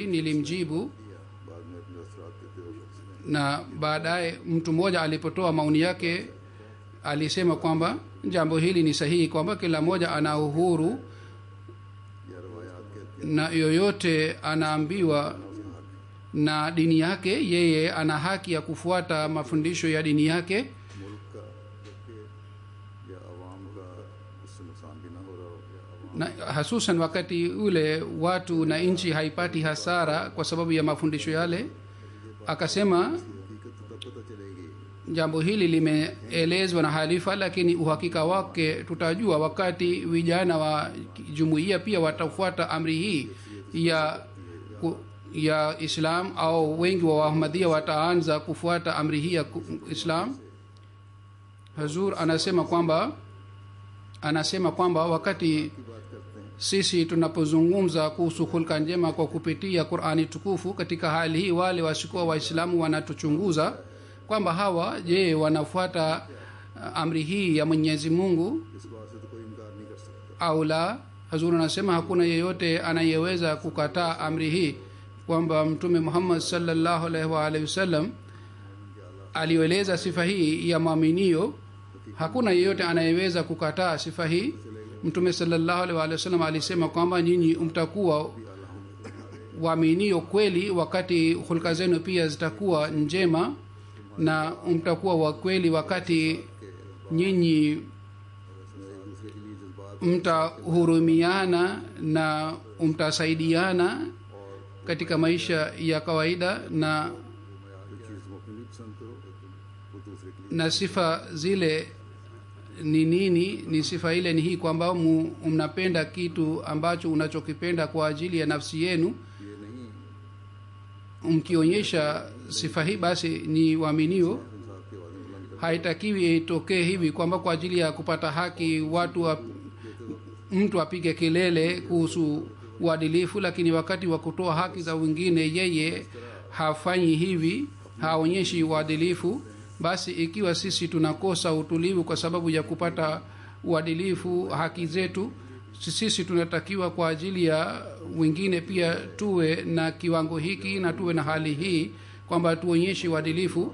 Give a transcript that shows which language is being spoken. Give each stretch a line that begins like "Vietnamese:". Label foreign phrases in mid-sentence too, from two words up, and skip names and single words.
Swahili: Nilimjibu, na baadaye mtu mmoja alipotoa maoni yake alisema kwamba jambo hili ni sahihi, kwamba kila mmoja ana uhuru na yoyote anaambiwa na dini yake, yeye ana haki ya kufuata mafundisho ya dini yake,
Urdu: ملک کا جبکہ یا عوام کا اس سے نقصان بھی نہ ہو رہا ہو یا عوام
Swahili: na hasusan wakati ule watu na nchi haipati hasara kwa sababu ya mafundisho yale. Akasema
Urdu: حقیقت تو تب پتا چلے گی
Swahili: jambo hili limeelezwa na halifa, lakini uhakika wake tutajua wakati vijana wa jumuiya pia watafuata amri hii ya Islam, au wengi wa Ahmadiyya wataanza kufuata amri hii ya Islam. Hazur anasema kwamba wakati sisi tunapozungumza kuhusu hulka njema kwa kupitia Qur'ani tukufu, katika hali hii wale wasikuwa Waislamu wanatuchunguza kwamba hawa je wanafuata amri hii ya Mwenyezi Mungu
Urdu: اس بات سے تو کوئی انکار نہیں کر سکتا
Swahili: au la. Hazur anasema hakuna yeyote anayeweza kukataa amri hii kwamba Mtume Muhammad
Arabic: صلى الله عليه وسلم
Swahili: alieleza sifa hii ya maaminio. Hakuna yeyote anayeweza kukataa sifa hii. Mtume
Arabic: صلى الله عليه وسلم
Swahili: alisema kwamba nyinyi mtakuwa waaminio kweli wakati hulka zenu pia zitakuwa njema, na mtakuwa wa kweli wakati nyinyi mtahurumiana na mtasaidiana katika maisha ya kawaida, na
Urdu: جو چیز تم اپنے لیے پسند کرو وہ دوسرے کے لیے
Swahili: na sifa zile ni nini? Ni sifa ile ni hii kwamba mnapenda kitu ambacho unachokipenda kwa ajili ya nafsi yenu.
Urdu: یہ نہیں
Swahili: Mkionyesha sifa hii basi ni waaminio.
Urdu: انصاف کی آوازیں بلند کر
Swahili: Haitakiwi itokee hivi kwamba kwa ajili ya kupata haki mtu apige kelele kuhusu uadilifu, lakini wakati wa kutoa haki za wengine yeye hafanyi hivi, haonyeshi uadilifu. Basi ikiwa sisi tunakosa utulivu kwa sababu ya kupata uadilifu haki zetu, sisi tunatakiwa kwa ajili ya wengine pia tuwe na kiwango hiki na tuwe na hali hii kwamba tuonyeshe uadilifu.